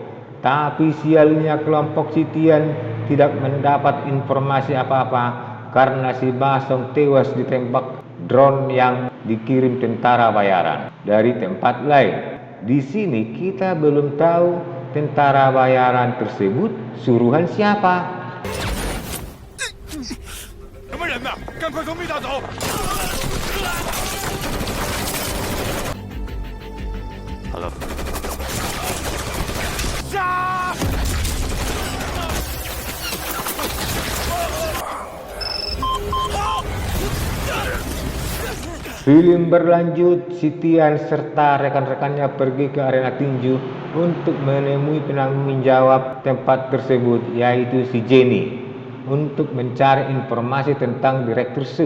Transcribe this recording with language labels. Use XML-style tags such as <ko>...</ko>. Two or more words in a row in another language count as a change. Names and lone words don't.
<id>Tapi sialnya kelompok si Tian tidak mendapat informasi apa-apa karena si Basong tewas ditembak drone yang dikirim tentara bayaran dari tempat lain. Di sini kita belum tahu tentara bayaran tersebut suruhan siapa.</id> <zh>什么人呐？赶快从密道走！好了，杀！</zh> <id>Film berlanjut, Sitian serta rekan-rekannya pergi ke arena tinju untuk menemui penanggung jawab tempat tersebut, yaitu si Jenny, untuk mencari informasi tentang Direktur Su.</id>